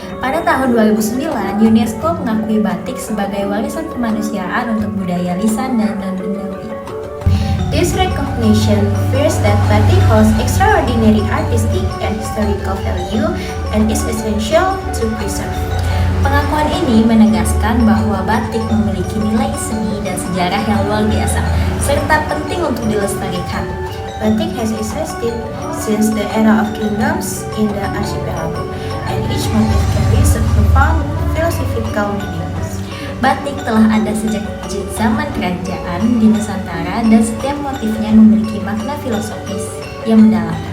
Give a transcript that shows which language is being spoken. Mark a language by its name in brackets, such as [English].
[Indonesian] Pada tahun 2009, UNESCO mengakui batik sebagai warisan kemanusiaan untuk budaya lisan dan non-bendawi. [English] This recognition affirms that batik holds extraordinary artistic and historical value and is essential to preserve. [Indonesian] Pengakuan ini menegaskan bahwa batik memiliki nilai seni dan sejarah yang luar biasa, serta penting untuk dilestarikan. [English] Batik has existed since the era of kingdoms in the archipelago, and each motif carries a profound philosophical meaning. [Indonesian] Batik telah ada sejak zaman kerajaan di Nusantara dan setiap motifnya memiliki makna filosofis yang mendalam.